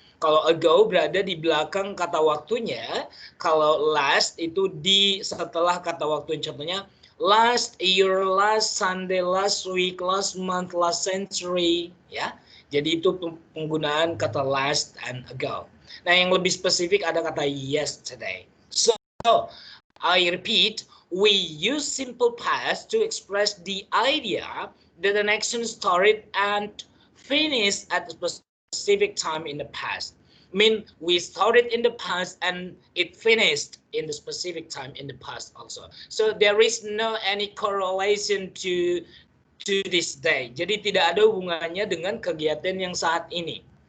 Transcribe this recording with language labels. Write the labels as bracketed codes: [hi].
[id] Kalau ago berada di belakang kata waktunya, kalau last itu di setelah kata waktunya. Contohnya [en] last year, last Sunday, last week, last month, last century, ya. [id] Jadi itu penggunaan kata last and ago. Nah, yang lebih spesifik ada kata yesterday. [en] So, I repeat, we use simple past to express the idea that an action started and finished at a specific time in the past. I mean, we started in the past and it finished in the specific time in the past also. So there is no any correlation to this day. [id] Jadi tidak ada hubungannya dengan kegiatan yang saat ini.